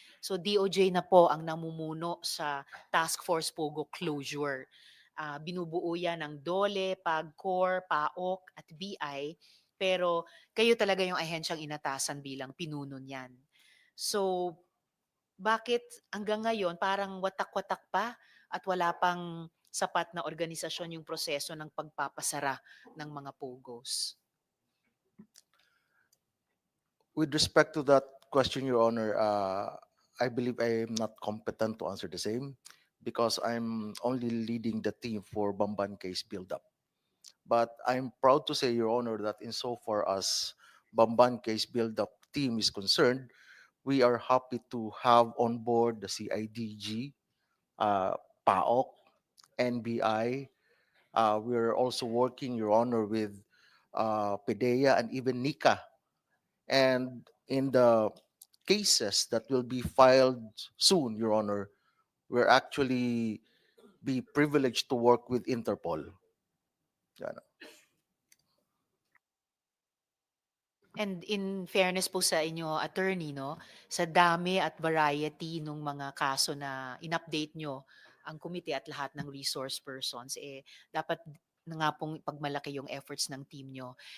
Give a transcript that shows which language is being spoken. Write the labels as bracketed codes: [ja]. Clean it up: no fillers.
[tl] So DOJ na po ang namumuno sa Task Force Pogo closure. Binubuo yan ng DOLE, PAGCOR, PAOK at BI. Pero kayo talaga yung ahensyang inatasan bilang pinuno niyan. So, bakit hanggang ngayon parang watak-watak pa at wala pang sapat na organisasyon yung proseso ng pagpapasara ng mga POGOs? [en] With respect to that question, Your Honor, I believe I am not competent to answer the same because I'm only leading the team for Bamban case build-up. But I'm proud to say, Your Honor, that insofar as Bamban case build-up team is concerned, we are happy to have on board the CIDG, PAOK, NBI. We're also working, Your Honor, with PDEA and even NICA. And in the cases that will be filed soon, Your Honor, we're actually be privileged to work with Interpol. [tl] Yan. [en] And in fairness [tl] po sa inyo, attorney, no, sa dami at variety ng mga kaso na in-update nyo ang komite at lahat ng resource persons, dapat na nga pong pagmalaki yung efforts ng team nyo.